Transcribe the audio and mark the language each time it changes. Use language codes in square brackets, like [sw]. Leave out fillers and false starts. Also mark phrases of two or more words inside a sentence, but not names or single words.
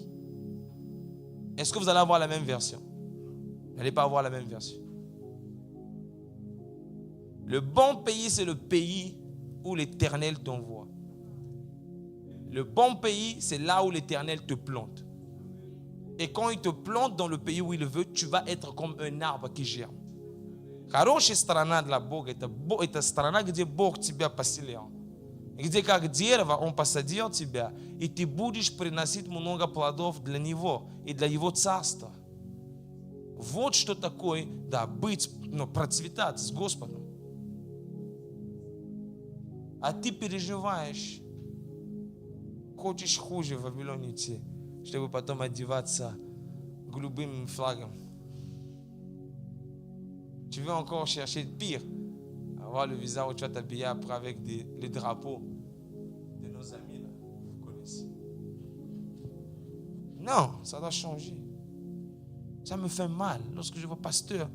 [fr] Est-ce que vous allez avoir la même version? Vous n'allez pas avoir la même version. Le bon pays, c'est le pays où l'Éternel t'envoie. Le bon pays, c'est là où l'Éternel te plante. Et quand il te plante dans le pays où il veut, tu vas être comme un arbre qui germe. [ru] Хорошая сторона для Бога – это страна, где Бог тебя поселил. Где как дерево Он посадил тебя, и ты будешь приносить много плодов для Него и для Его царства. Вот что такое, да, быть, процветать с Господом. А ты переживаешь, хочешь хуже в Вавилоне идти, чтобы потом одеваться голубым флагом. [fr] Tu veux encore chercher le pire, avoir le visa où tu vas t'habiller après avec les drapeaux de nos amis là, vous connaissez. Non, ça doit changer. Ça me fait mal lorsque je vois pasteur.